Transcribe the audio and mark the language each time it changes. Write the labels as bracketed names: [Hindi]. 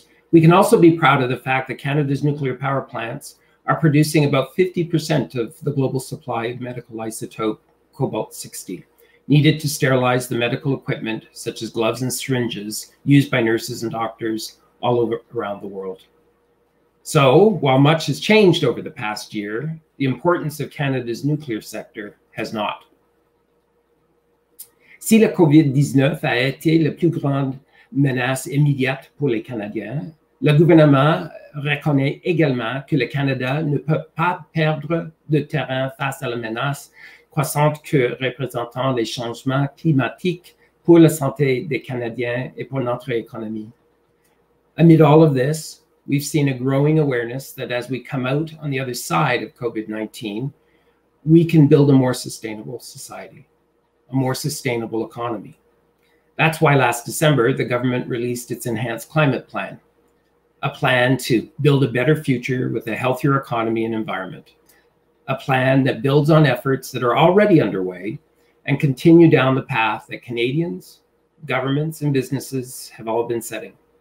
[English] We can also be proud of the fact that Canada's nuclear power plants are producing about 50% of the global supply of medical isotope cobalt-60, needed to sterilize the medical equipment, such as gloves and syringes, used by nurses and doctors all around the world. So, while much has changed over the past year, the importance of Canada's nuclear sector has not. [French] Si la COVID-19 a été la plus grande menace immédiate pour les Canadiens, le gouvernement reconnaît également que le Canada ne peut pas perdre de terrain face à la menace croissante que représentent les changements climatiques pour la santé des Canadiens et pour notre économie. [English] Amid all of this, we've seen a growing awareness that as we come out on the other side of COVID-19, we can build a more sustainable society, a more sustainable economy. That's why last December, the government released its Enhanced Climate Plan, a plan to build a better future with a healthier economy and environment, a plan that builds on efforts that are already underway and continue down the path that Canadians, governments, and businesses have all been setting.